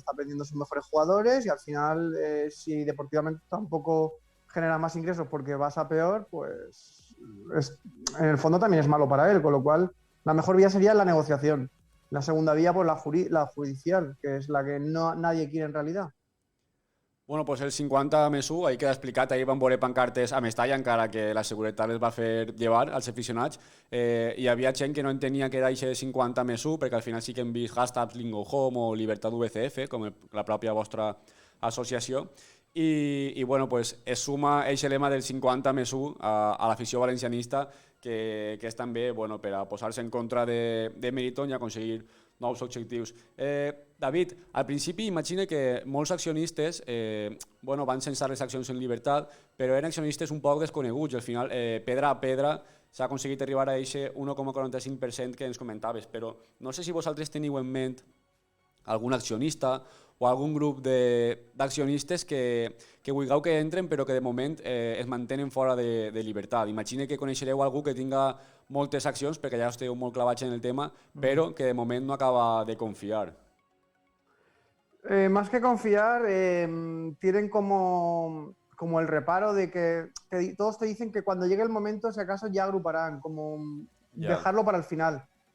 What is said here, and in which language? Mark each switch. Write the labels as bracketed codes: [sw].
[es] Está perdiendo sus mejores jugadores y al final, si deportivamente tampoco genera más ingresos porque vas a peor, pues en el fondo también es malo para él, con lo cual la mejor vía sería la negociación. La segunda vía, pues la judicial, que es la que nadie quiere en realidad. [ca] Bueno, pues el 50 més 1, ahí queda explicat, ahir van veure pancartes a Mestalla, encara que la seguretat les va fer llevar als aficionats. Hi havia gent que no entenia que era aquest 50+1, perquè al final sí que hem vist hashtags LingoHome o Libertad VCF, com la pròpia vostra associació. I bueno, pues es suma aquest lema del 50+1 a l'afició valencianista, que és també bueno, per a posar-se en contra de Meriton i aconseguir nous objectius. David, al principi imagina que molts accionistes bueno, van censar les accions en llibertat, però eren accionistes un poc desconeguts i al final, pedra a pedra, s'ha aconseguit arribar a aquest 1,45% que ens comentaves, però no sé si vosaltres teniu en ment algun accionista o algun grup d'accionistes que vulgueu que entren però que de moment es mantenen fora de llibertat. Imagina que coneixereu algú que tinga moltes accions, perquè ja esteu molt clavats en el tema, però que de moment no acaba de confiar. [es] Más que confiar, tienen como el reparo de que todos te dicen que cuando llegue el momento, si acaso ya agruparán, como dejarlo para el final.